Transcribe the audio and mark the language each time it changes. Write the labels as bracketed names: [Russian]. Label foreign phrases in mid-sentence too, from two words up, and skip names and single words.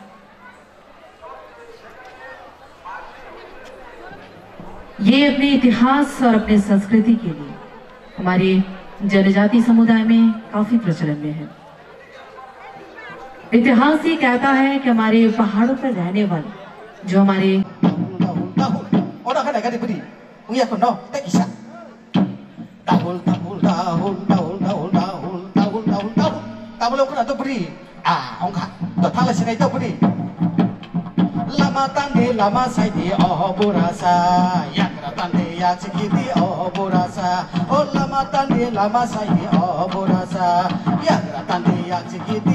[Hindi] ये अपने इतिहास और अपने संस्कृति के लिए हमारे जनजाति समुदाय में काफी प्रचलन में है। इतिहास ये कहता है कि हमारे पहाड़ों पर रहने वाले जो हमारे [Kok Borok] lama tande lama saidi oborasa yakra tande ya chikiti oborasa oh lama tande lama saidi oborasa yakra tande ya chikiti